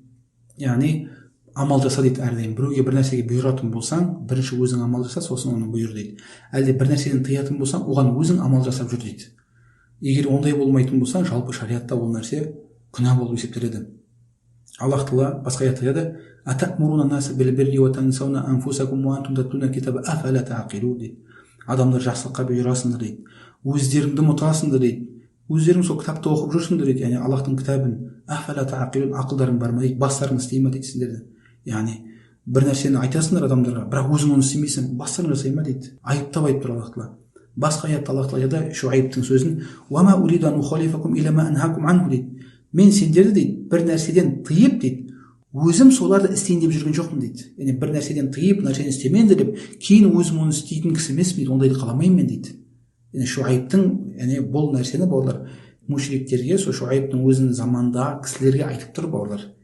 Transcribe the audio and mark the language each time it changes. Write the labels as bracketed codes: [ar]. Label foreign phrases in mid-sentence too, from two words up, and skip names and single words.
[kk] Амал жаса дейді әрдайым. Біреуге бір нәрсеге бұйыратын болсаң, бірінші өзің амал жаса, сосын оны бұйыр дейді. Әлде бір нәрседен тыятын болсаң, оған өзің амал жасап жүр дейді. Егер ондай болмайтын болсаң, жалпы шариғатта ол нәрсе күнә болып есептеледі. Аллах Тағала басқа аятта айтады: [ar] "أتأمرون الناس بالبر وتنسون أنفسكم وأنتم تتلون الكتاب أفلا تعقلون" дейді. [kk] Адамдар жақсылыққа бұйырасыңдар дейді. Өздеріңді ұмытасыңдар дейді. Өздерің сол кітапты оқып жүрсіңдер дейді. Аллахтың кітабын. [ar] أفلا تعقلون, [kk] ақылдарың бар ма дейді, бастарың істей ма дейді сендерді. Бір нәрсені айтасыңдар адамдарға, бірақ өзің оны істемейсің, бастарың жасай ма дейді. Айыптап айтып тұр Аллах Тағала. Басқа аятта Аллах Тағала айтады Шуайбтың сөзін: [ar] "وما أريد أن أخالفكم إلى ما أنهاكم عنه" дейді. [kk] Мен сендерді дейді, бір нәрседен тыйып дейді, өзім соларды істейін деп жүрген жоқпын дейді. Бір нәрседен тыйып, нәрсені істемеңдер деп, кейін өзім оны істейтін кісі емеспін дейді, ондайды қаламаймын мен дейді. Шуайбтың бұл нәрсені бауырлар мушриктерге, сол Шуайбтың өзінің замандағы кісілерге айтып тұр бауырлар.